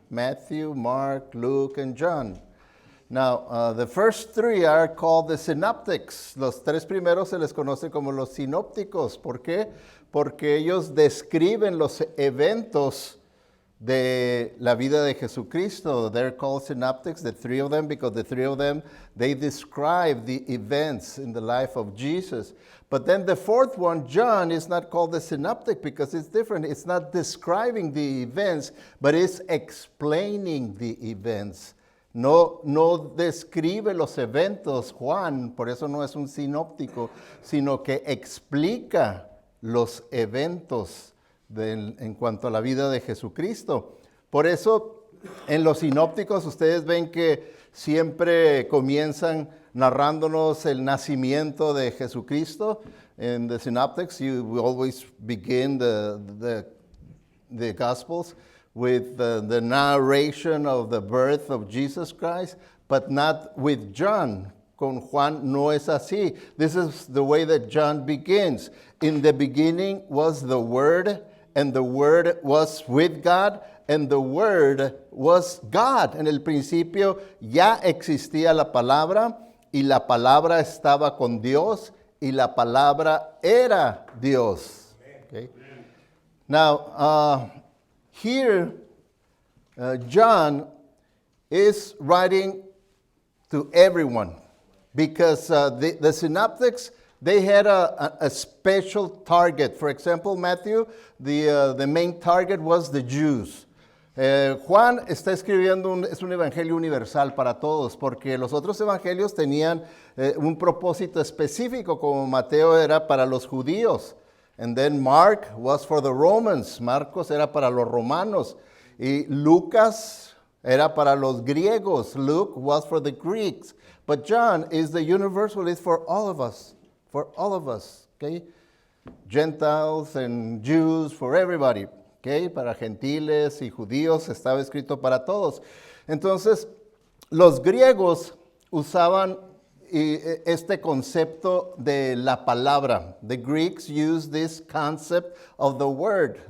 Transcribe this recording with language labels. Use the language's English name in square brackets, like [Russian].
[English] Matthew, Mark, Luke, and John. Now, the first 3 are called the synoptics. [Spanish] Los 3 primeros se les conoce como los sinópticos. ¿Por qué? Porque ellos describen los eventos de la vida de Jesucristo. [English] They're called synoptics, the 3 of them, because the 3 of them, they describe the events in the life of Jesus. But then the 4th one, John, is not called the synoptic because it's different. It's not describing the events, but it's explaining the events. [Spanish] No describe los eventos, Juan, por eso no es un sinóptico, sino que explica los eventos en cuanto a la vida de Jesucristo. Por eso, en los sinópticos, ustedes ven que siempre comienzan narrándonos el nacimiento de Jesucristo. [English] In the synoptics, we always begin the Gospels with the narration of the birth of Jesus Christ, but not with John. [Spanish] Con Juan no es así. [English] This is the way that John begins. In the beginning was the Word, and the Word was with God, and the Word was God. [Spanish] En el principio ya existía la palabra, y la palabra estaba con Dios, y la palabra era Dios. [English] Okay? Now, here, John is writing to everyone because the synoptics, they had a special target. For example, Matthew, the main target was the Jews. [Spanish] Juan está escribiendo, es un evangelio universal para todos, porque los otros evangelios tenían un propósito específico, como Mateo era para los judíos. [English] And then Mark was for the Romans. [Spanish] Marcos era para los romanos. Y Lucas era para los griegos. [English] Luke was for the Greeks. But John is the universal, is for all of us. For all of us. Okay? Gentiles and Jews, for everybody. Okay? [Spanish] Para gentiles y judíos estaba escrito para todos. Entonces, los griegos usaban este concepto de la palabra. [English] The Greeks used this concept of the word.